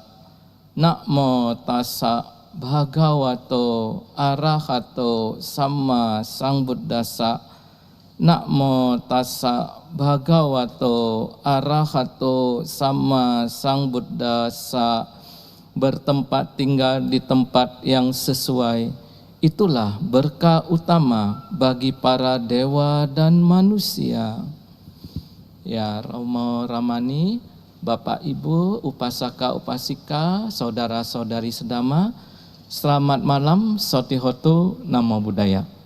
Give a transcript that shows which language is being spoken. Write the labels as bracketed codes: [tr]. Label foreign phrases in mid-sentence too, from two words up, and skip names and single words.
[pi] Namo tassa bhagavato arahato sama sambuddhassa. Namo tassa bhagavato arahato sama sambuddhassa. [id] Bertempat tinggal di tempat yang sesuai, itulah berkah utama bagi para dewa dan manusia. Ya Romo Ramani, Bapak Ibu, Upasaka Upasika, Saudara-saudari sedama, selamat malam, [pi] Sotihotu, Namo Buddhaya.